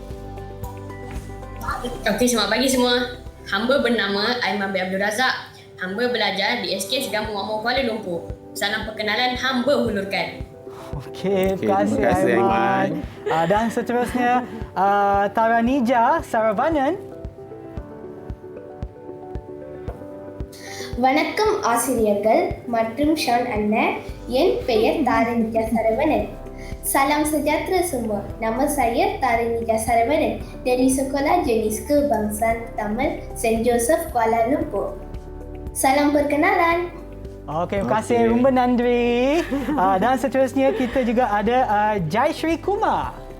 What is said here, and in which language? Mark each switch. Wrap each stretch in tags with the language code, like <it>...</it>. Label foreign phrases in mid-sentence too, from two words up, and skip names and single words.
<ms>Okey, selamat pagi semua. Hamba bernama Aiman bin Abdul Razak. Hamba belajar di SK Segambut Makmur Kuala Lumpur. Salam perkenalan, hamba hulurkan. Okey, terima kasih terima kasih, Aiman. Aiman. Dan seterusnya Taranija Saravanan.</ms> <ta>வணக்கம் ஆசிரியர்கள் மற்றும் ஷான் அண்ணன், என் பெயர் தாரணிகா சரவணன்.</ta> <ms>Salam sejahtera semua. Nama saya Taranija Saravanan dari Sekolah Jenis Kebangsaan Taman St. Joseph Kuala Lumpur. Salam perkenalan. Okey, terima kasih Rumben Nandri. Dan seterusnya kita juga ada Jaishree Kumar.</ms>